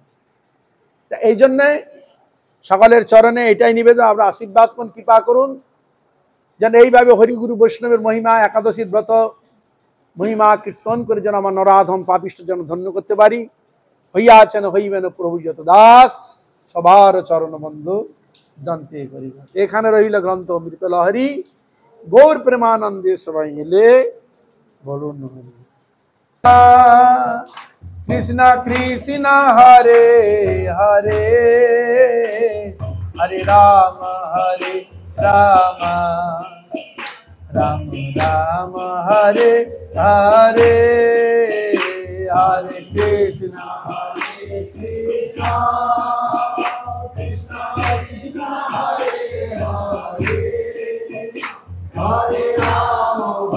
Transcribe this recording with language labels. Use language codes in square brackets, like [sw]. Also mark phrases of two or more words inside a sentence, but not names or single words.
[bn] এই জন্যে সকলের চরণে এটাই নিবেদন, আমরা আশীর্বাদ করুন, কৃপা করুন, যেন এইভাবে হরিগুরু বৈষ্ণবের মহিমা, একাদশীর ব্রত মহিমা কীর্তন করে যেন আমার নরাধম পাপিষ্ট যেন ধন্য করতে পারি। হইয়াছেন হইবেন প্রভু যত দাস, সবার চরণ বন্ধু দন্তে করিব। এখানে রইল গ্রন্থ অমৃত লহরী। গৌর প্রেমানন্দে সবাই মিলে বলুন হরি। [sa] कृष्ण कृष्ण हरे हरे हरे राम राम राम हरे हरे हरे कृष्ण कृष्ण कृष्ण कृष्ण हरे हरे हरे राम